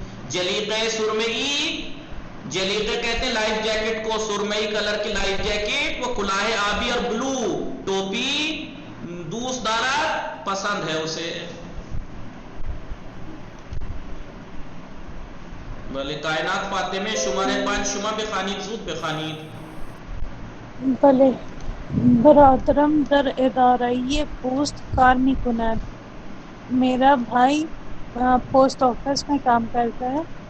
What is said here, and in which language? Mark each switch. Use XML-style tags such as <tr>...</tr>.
<ur>جلیقے سرمئی، جلیقے کہتے ہیں لائف جیکٹ کو، سرمئی کلر کی لائف جیکٹ. وہ</ur> <fa>کلاه آبی</fa> <ur>اور بلو ٹوپی</ur> <fa>دوست دارد</fa> <ur>پسند ہے اسے.</ur> <fa>بلے. کائنات فاطمہ شمارے 5 شما بخوانید زود بخوانید. بله. برادرم در اداره پوست کار میکند.</fa> <ur>میرا بھائی پوسٹ آفس میں کام کرتا ہے.</ur>